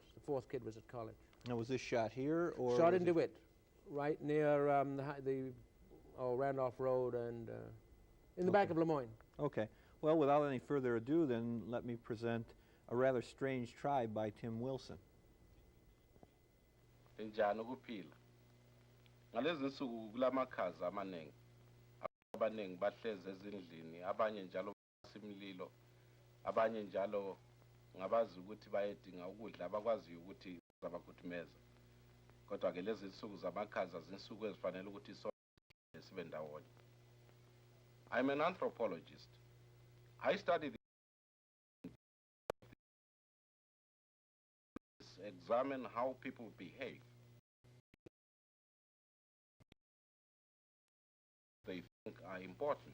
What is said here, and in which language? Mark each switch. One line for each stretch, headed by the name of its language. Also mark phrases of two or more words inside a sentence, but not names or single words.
English: The 4th kid was at college. Now, was this shot here, or Shot in DeWitt, right near Randolph Road and in the back of Lemoyne. Okay. Well, without any further ado, then let me present A Rather Strange Tribe by Tim Wilson.
North Ndebele: Njani ukuphila ngalezi nsuku kulamakhaza amaningi abaningi bahleze ezindlini, abanye njalo basimlilo, abanye njalo ngabazi ukuthi bayedinga ukudla abakwaziyo ukuthi zabakhudumeza. Kodwa ke lezi nsuku zamakhaza zinsuku ezifanele ukuthi sibe ndawonye.
English: I'm an anthropologist. I study examine how people behave. They think are important.